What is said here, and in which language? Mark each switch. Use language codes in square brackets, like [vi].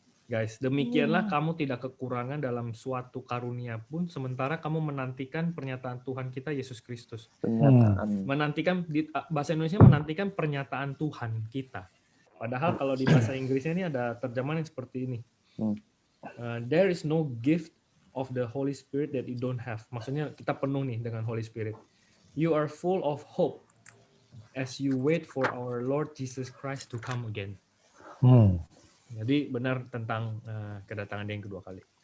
[id] Guys, demikianlah kamu tidak kekurangan dalam suatu karunia pun, sementara kamu menantikan pernyataan Tuhan kita Yesus Kristus. Menantikan, di bahasa Indonesia menantikan pernyataan Tuhan kita. Padahal kalau di bahasa Inggrisnya ini ada terjemahan yang seperti ini. [en] There is no gift of the Holy Spirit that you don't have. [id] Maksudnya kita penuh nih dengan Holy Spirit. [en] You are full of hope as you wait for our Lord Jesus Christ to come again. [id] Jadi benar tentang kedatangan dia yang kedua kali.